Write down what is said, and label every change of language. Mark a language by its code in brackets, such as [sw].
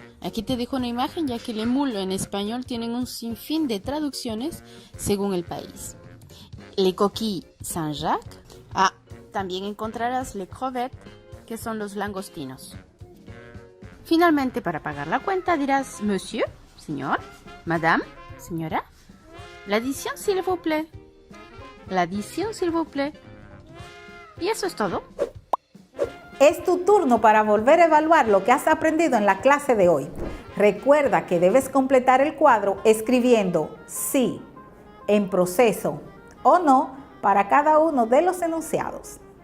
[es] Aquí te dejo una imagen ya que le mulo en español tienen un sinfín de traducciones según el país. [fr] Les coquilles Saint-Jacques. [es] También encontrarás les crevettes, que son los langostinos. Finalmente, para pagar la cuenta dirás monsieur, señor, madame, señora. [fr] L'addition s'il vous plaît. L'addition s'il vous plaît. [es] Y eso es todo. Es tu turno para volver a evaluar lo que has aprendido en la clase de hoy. Recuerda que debes completar el cuadro escribiendo sí, en proceso o no para cada uno de los enunciados.